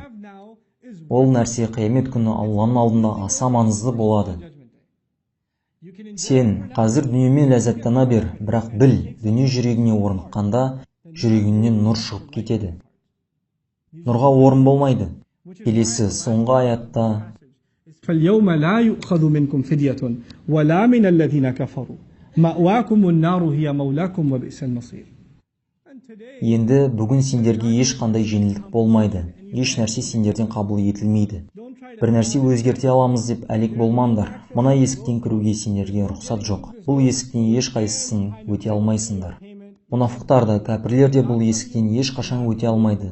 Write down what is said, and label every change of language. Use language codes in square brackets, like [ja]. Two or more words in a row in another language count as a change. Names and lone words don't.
[kk] Ол нәрсе қиямет күні Алланың алдында аса маңызды болады. Сен қазір дүниемен ләззаттана бер, бірақ біл, дүние жүрегіне орныққанда жүрегіңнен нұр шығып кетеді. Нұрға орын болмайды. Келесі соңғы аятта: [ar] فاليوم لا يؤخذ منكم فدية ولا من الذين كفروا مأواكم النار هي مولاكم وبئس المصير. [kk] Енді бүгін сендерге ешқандай жеңілдік болмайды, еш нәрсе сендерден қабыл етілмейді. Бір нәрсе өзгерте аламыз деп әлек болмаңдар. Мына есіктен кіруге сендерге рұқсат жоқ. Бұл есіктен ешқайсысын өте алмайсыңдар. Мұнафықтар да, кәпірлер де бұл есіктен ешқашан өте алмайды.